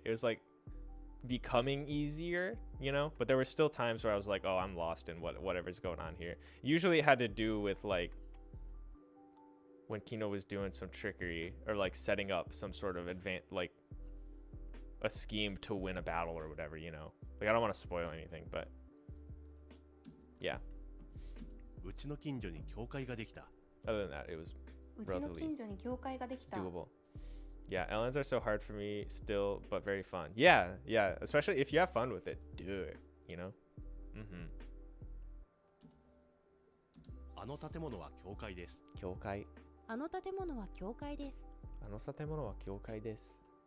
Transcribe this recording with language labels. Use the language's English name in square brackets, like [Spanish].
[English] It was like becoming easier, you know, but there were still times where I was like, oh, I'm lost in whatever's going on here. Usually it had to do with like when Kino was doing some trickery, or like setting up some sort of like a scheme to win a battle or whatever, you know. Like, I don't want to spoil anything, but yeah. [Japanese] うちの近所に教会ができた。 [English] Other than that, it was [Japanese] うちの近所に教会ができた。 [English] doable. Yeah, LNs are so hard for me still, but very fun. Yeah, especially if you have fun with it, do it, you know? [Japanese] あの建物は教会です。教会。あの建物は教会です。あの建物は教会です。